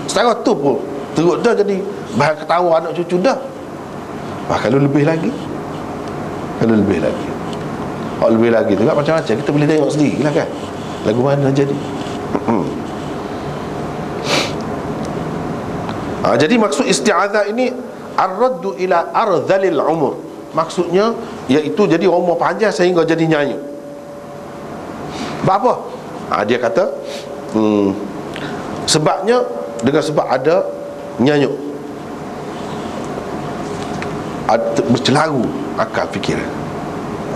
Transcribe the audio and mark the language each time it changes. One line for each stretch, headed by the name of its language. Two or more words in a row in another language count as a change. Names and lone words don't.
Malay: Secara tu pun teruk dah, jadi bahan ketawa anak cucu dah. Kalau lebih lagi hak lebih lagi tu kan macam-macam, kita boleh tengok sendiri lah kan lagu mana jadi. Jadi maksud isti'adzah ini
Arabic: الرد إلى أرذل العمر,
Malay: maksudnya iaitu jadi umur panjang sehingga jadi nyanyuk. Apa? Dia kata sebabnya dengan sebab ada nyanyuk, bercelaru akal fikiran.